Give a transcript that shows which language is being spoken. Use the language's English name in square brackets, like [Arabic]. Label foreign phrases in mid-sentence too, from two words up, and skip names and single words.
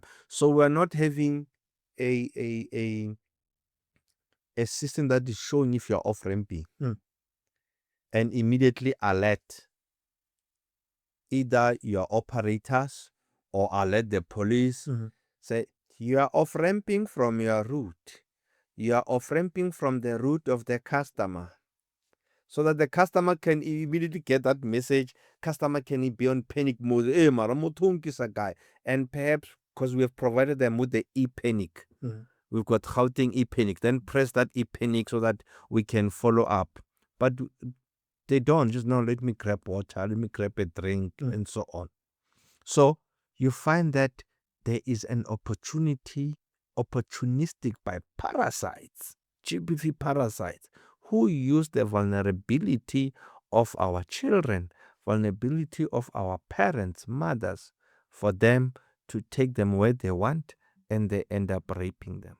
[English] So we're not having a system that is showing if you're off ramping and immediately alert either your operators or alert the police. Say, you are off ramping from your route. You are off ramping from the route of the customer. so that the customer can immediately get that message. Customer can be on panic mode. [Southern Sotho] Eh, mara motho o nkisa kae? [English] And perhaps because we have provided them with the e-panic, we've got Gauteng e-panic. Then press that e-panic so that we can follow up. But they don't. Just no, let me grab water, let me grab a drink, and so on. So you find that there is an opportunistic by parasites, GBV parasites, who use the vulnerability of our children, vulnerability of our parents, mothers, for them to take them where they want, and they end up raping them.